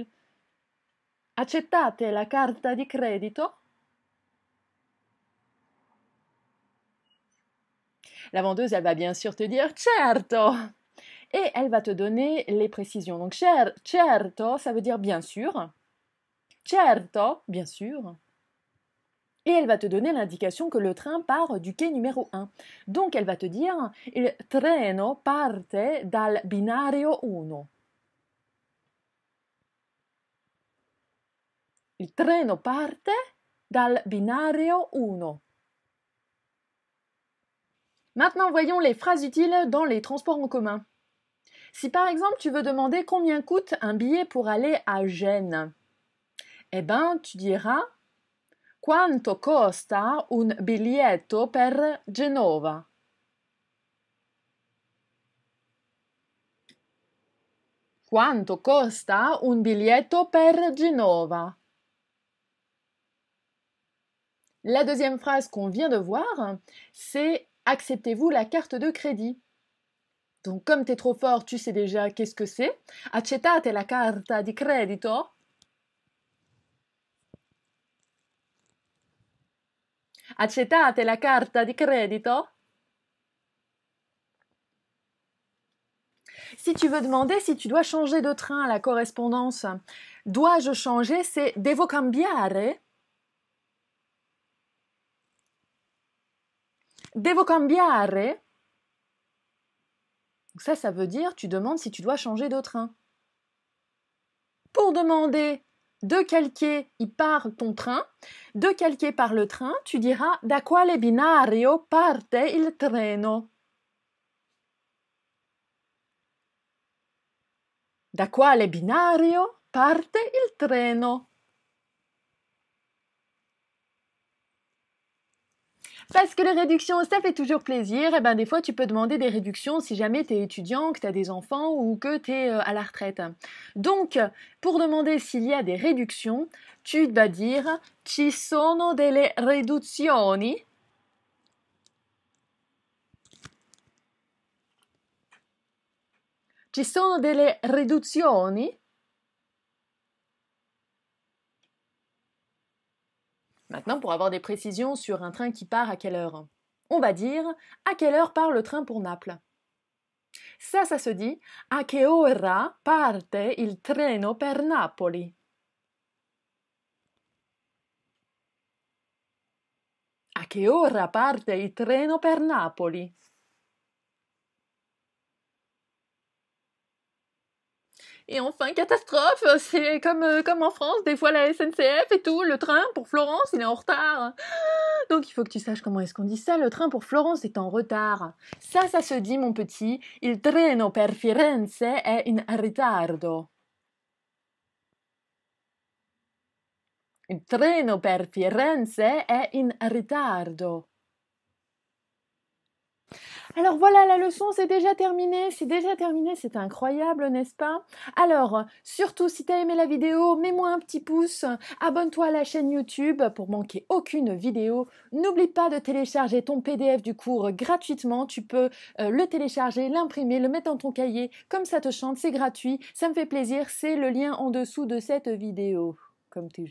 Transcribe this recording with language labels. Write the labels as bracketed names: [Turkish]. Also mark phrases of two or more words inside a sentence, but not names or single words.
[Italian] Accettate la carta di credito? [French] La vendeuse, elle va bien sûr te dire certo! Et elle va te donner les précisions. Donc, certo, ça veut dire bien sûr. Certo, bien sûr. Et elle va te donner l'indication que le train part du quai numéro 1. Donc, elle va te dire [Italian] il treno parte dal binario 1. Il treno parte dal binario 1. [French] Maintenant, voyons les phrases utiles dans les transports en commun. Si par exemple tu veux demander combien coûte un billet pour aller à Gênes, eh ben tu diras [Italian] quanto costa un biglietto per Genova? Quanto costa un biglietto per Genova? [French] La deuxième phrase qu'on vient de voir, c'est acceptez-vous la carte de crédit? Donc comme tu es trop fort, tu sais déjà qu'est-ce que c'est. [Italian] Accettate la carta di credito? Accettate la carta di credito? [French] Si tu veux demander si tu dois changer de train à la correspondance, dois-je changer? [Italian] C'est devo cambiare? Devo cambiare? [French] Ça veut dire tu demandes si tu dois changer de train. Pour demander decalqué par ton train, decalqué par le train, tu diras [Italian] da quale binario parte il treno? Da quale binario parte il treno? [French] Parce que les réductions, ça fait toujours plaisir. Et ben, des fois, tu peux demander des réductions si jamais tu es étudiant, que tu as des enfants ou que tu es à la retraite. Donc, pour demander s'il y a des réductions, tu vas dire [Italian] ci sono delle riduzioni. Ci sono delle riduzioni? [French] Maintenant, pour avoir des précisions sur un train qui part à quelle heure, on va dire à quelle heure part le train pour Naples. Ça se dit [Italian] a che ora parte il treno per Napoli. A che ora parte il treno per Napoli? [French] Et enfin, catastrophe, c'est comme en France, des fois la SNCF et tout, le train pour Florence, il est en retard. Donc il faut que tu saches comment est-ce qu'on dit ça, le train pour Florence est en retard. Ça se dit, mon petit, [Italian] il treno per Firenze è in ritardo. Il treno per Firenze è in ritardo. [French] Alors voilà, la leçon c'est déjà terminé, c'est incroyable, n'est-ce pas? Alors, surtout si t'as aimé la vidéo, mets-moi un petit pouce, abonne-toi à la chaîne YouTube pour manquer aucune vidéo. N'oublie pas de télécharger ton PDF du cours gratuitement, tu peux le télécharger, l'imprimer, le mettre dans ton cahier, comme ça te chante, c'est gratuit, ça me fait plaisir, c'est le lien en dessous de cette vidéo, comme toujours.